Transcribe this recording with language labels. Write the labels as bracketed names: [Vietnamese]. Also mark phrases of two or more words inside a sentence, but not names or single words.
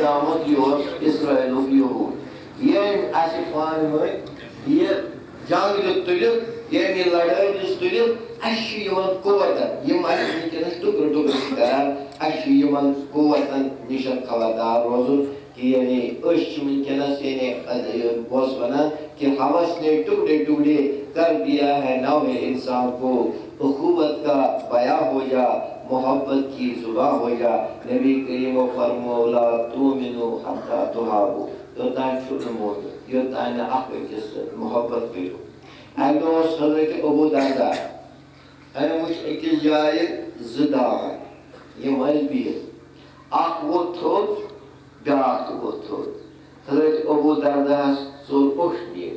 [Kashmiri] آمُت یہِ اوس اسرٲیلُک یہوٗد ییٚمۍ اَسہِ پانہٕ ؤنۍ یہِ جنگ دیُت تُلِتھ ییٚمۍ یہِ لڑٲے دِژ تُلِتھ اَسہِ چھُ یِمن قوتن یِم اَسہِ ونکیٚنس ٹُکرٕ ٹُکرٕ چھِ کران اَسہِ چھُ یِمن قوتن نِش خبردار روزُن کہ یعنی أسۍ چھِ ونکیٚنس یعنی بہٕ اوسُس ونان کہ [Urdu] ہوس نے ٹُکڑے ٹُکڑے کر دیا ہے نوے انسان کو اخوت کا بیاں ہو جا، محبت کی زباں ہو جا. [Kashmiri] نبی کریم و فرمو [Arabic] لا تؤمنوا حتی تحابوا. [Kashmiri] یوتان چھُنہٕ مومن یوتان نہٕ اکھ أکِس سۭتۍ محبت کٔرِو. اَکہِ دۄہ اوس حضرت ابوٗ درداء. أمۍ وٕچھ أکِس جایہِ زٕ داے یِم ٲسۍ بِہِتھ. اکھ ووٚتھ تھوٚد بیٛاکھ تہِ ووٚتھ تھوٚد. حضرت ابوٗ درداہَس ژوٚل اوٚش نیٖرِتھ.